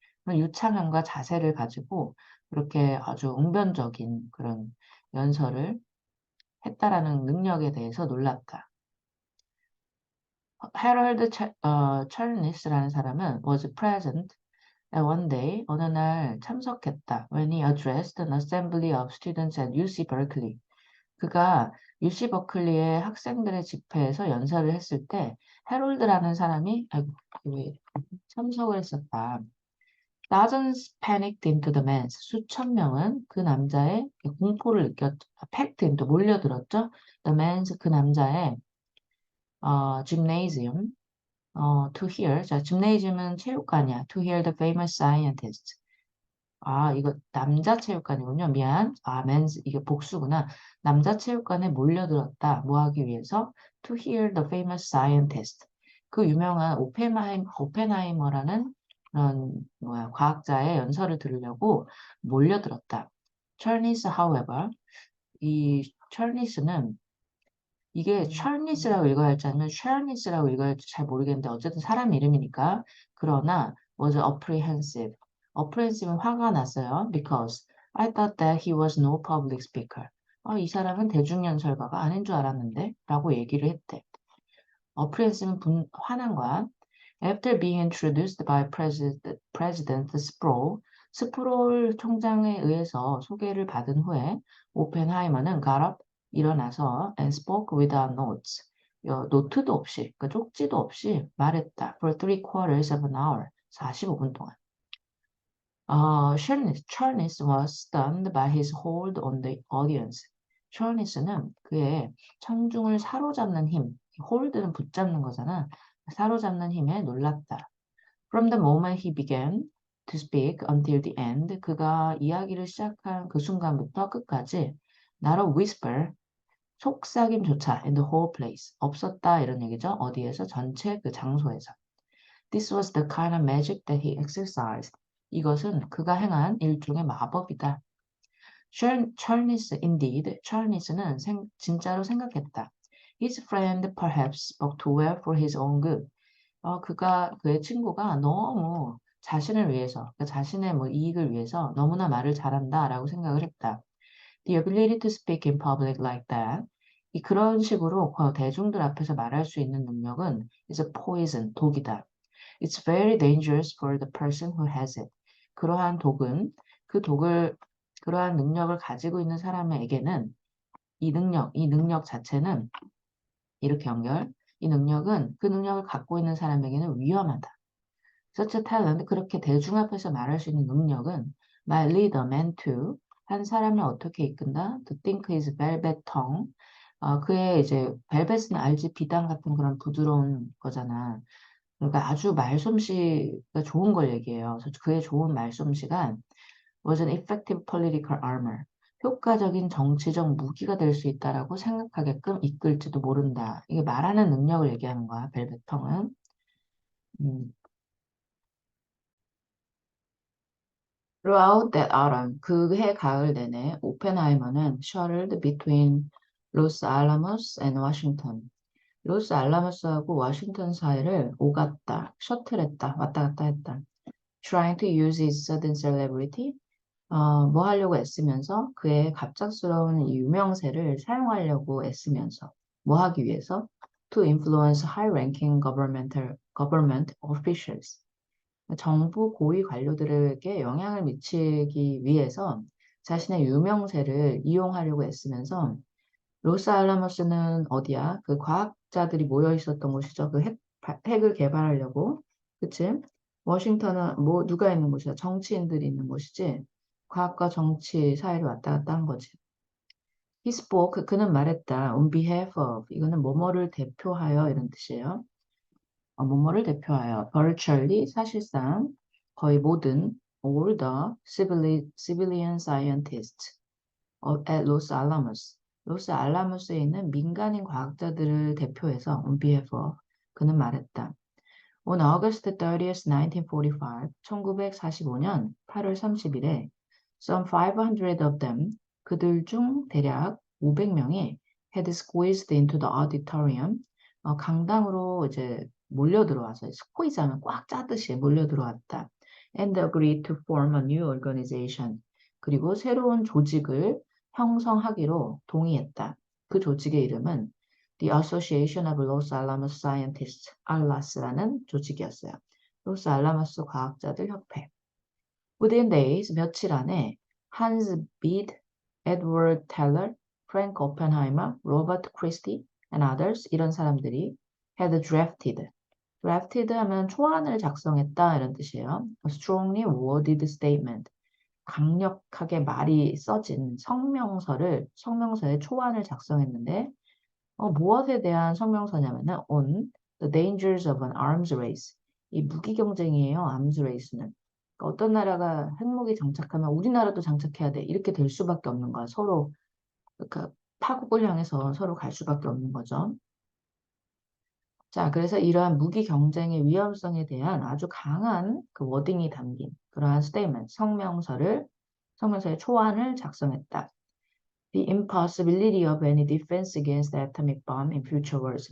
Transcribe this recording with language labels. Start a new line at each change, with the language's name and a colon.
Korean: 유창함과 자세를 가지고 그렇게 아주 웅변적인 그런 연설을 했다라는 능력에 대해서 놀랐다. 헤럴드 찰니스라는 사람은
English: was present one day,
Korean: 어느 날 참석했다.
English: When he addressed an assembly of students at UC Berkeley.
Korean: 그가 UC 버클리의 학생들의 집회에서 연설을 했을 때 헤럴드라는 사람이 참석을 했었다.
English: Dozens panicked into the man's.
Korean: 수천 명은 그 남자의 공포를 느꼈죠.
English: packed into,
Korean: 몰려들었죠.
English: The man's,
Korean: 그 남자의
English: gymnasium. To hear.
Korean: 자, gymnasium은 체육관이야.
English: To hear the famous scientist.
Korean: 이거 남자 체육관이군요. 미안. men's, 이게 복수구나. 남자 체육관에 몰려들었다. 뭐 하기 위해서?
English: To hear the famous scientist.
Korean: 그 유명한 오펜하이머라는 그런 과학자의 연설을 들으려고 몰려들었다.
English: Charles, however,
Korean: 이 찰니스는 이게 찰니스라고 읽어야 할지 아니면 샬니스라고 읽어야 할지 잘 모르겠는데 어쨌든 사람 이름이니까 그러나
English: was apprehensive.
Korean: apprehensive는 화가 났어요.
English: Because I thought that he was no public speaker.
Korean: 이 사람은 대중연설가가 아닌 줄 알았는데 라고 얘기를 했대. apprehensive는 화난 거야.
English: After being introduced by President Sproul,
Korean: 스프롤 총장에 의해서 소개를 받은 후에 오펜하이머는
English: got up,
Korean: 일어나서
English: and spoke without notes.
Korean: 노트도 없이, 그러니까 쪽지도 없이 말했다.
English: For 3/4 of an hour,
Korean: 45분 동안.
English: Charles was stunned by his hold on the audience.
Korean: 찰니스는 그의 청중을 사로잡는 힘, hold는 붙잡는 거잖아. 사로잡는 힘에 놀랐다.
English: From the moment he began to speak until the end,
Korean: 그가 이야기를 시작한 그 순간부터 끝까지
English: not a whisper,
Korean: 속삭임조차
English: in the whole place,
Korean: 없었다 이런 얘기죠. 어디에서? 전체 그 장소에서.
English: This was the kind of magic that he exercised.
Korean: 이것은 그가 행한 일종의 마법이다.
English: Charles, indeed,
Korean: Charles는 진짜로 생각했다.
English: His friend perhaps spoke too well for his own good.
Korean: 그의 친구가 너무 자신을 위해서, 그 자신의 이익을 위해서 너무나 말을 잘한다라고 생각을 했다.
English: The ability to speak in public like that.
Korean: 그런 식으로 대중들 앞에서 말할 수 있는 능력은
English: is a poison,
Korean: 독이다.
English: It's very dangerous for the person who has it.
Korean: 그러한 독은, 그러한 능력을 가지고 있는 사람에게는 이 능력 자체는 이렇게 연결. 이 능력은 그 능력을 갖고 있는 사람에게는 위험하다.
English: Such a talent,
Korean: 그렇게 대중 앞에서 말할 수 있는 능력은
English: might lead a man to,
Korean: 한 사람을 어떻게 이끈다?
English: To think his velvet tongue.
Korean: 그의 이제 벨벳은 알지 비단 같은 그런 부드러운 거잖아. 그러니까 아주 말솜씨가 좋은 걸 얘기해요. 그래서 그의 좋은 말솜씨가
English: was an effective political armor.
Korean: 효과적인 정치적 무기가 될 수 있다라고 생각하게끔 이끌지도 모른다. 이게 말하는 능력을 얘기하는 거야, 벨벳텅은. 음.
English: Throughout that autumn,
Korean: 그해 가을 내내 오펜하이머는
English: shuttled between Los Alamos and Washington.
Korean: 로스 알라모스하고 워싱턴 사이를 오갔다, 셔틀했다, 왔다 갔다 했다.
English: Trying to use his sudden celebrity,
Korean: 뭐 하려고 애쓰면서 그의 갑작스러운 이 유명세를 사용하려고 애쓰면서 뭐 하기 위해서?
English: To influence high-ranking government officials.
Korean: 정부 고위 관료들에게 영향을 미치기 위해서 자신의 유명세를 이용하려고 애쓰면서 로스알라모스는 어디야? 그 과학자들이 모여 있었던 곳이죠. 그 핵을 개발하려고. 그치? 워싱턴은 뭐 누가 있는 곳이야? 정치인들이 있는 곳이지. 과학과 정치 사이를 왔다 갔다 한 거지.
English: He spoke,
Korean: 그는 말했다.
English: On behalf of,
Korean: 이거는 뭐뭐를 대표하여 이런 뜻이에요. 뭐뭐를 대표하여.
English: virtually,
Korean: 사실상 거의 모든
English: all the civilian scientists at Los Alamos.
Korean: 로스 알라모스에 있는 민간인 과학자들을 대표해서
English: on behalf of,
Korean: 그는 말했다.
English: On August 30th, 1945,
Korean: 1945년 8월 30일에
English: some 500 of them,
Korean: 그들 중 대략 500명이
English: had squeezed into the auditorium,
Korean: 강당으로 이제 몰려 들어와서 스queeze 하면 꽉 짜듯이 몰려 들어왔다.
English: And agreed to form a new organization.
Korean: 그리고 새로운 조직을 형성하기로 동의했다. 그 조직의 이름은 The Association of Los Alamos Scientists, 알라스라는 조직이었어요. 로스 알라모스 과학자들 협회.
English: Within days,
Korean: 며칠 안에
English: Hans Bede, Edward Teller, Frank Oppenheimer, Robert Christie, and others
Korean: 이런 사람들이
English: had drafted.
Korean: drafted 하면 초안을 작성했다 이런 뜻이에요.
English: A strongly worded statement.
Korean: 강력하게 말이 써진 성명서의 초안을 작성했는데 무엇에 대한 성명서냐면은
English: on the dangers of an arms race.
Korean: 이 무기 경쟁이에요. arms race는. 그러니까 어떤 나라가 핵무기 장착하면 우리나라도 장착해야 돼. 이렇게 될 수밖에 없는 거야. 서로 그러니까 파국을 향해서 서로 갈 수밖에 없는 거죠. 자, 그래서 이러한 무기 경쟁의 위험성에 대한 아주 강한 그 워딩이 담긴 그러한 스테이트먼트, 성명서의 초안을 작성했다.
English: The impossibility of any defense against the atomic bomb in future wars.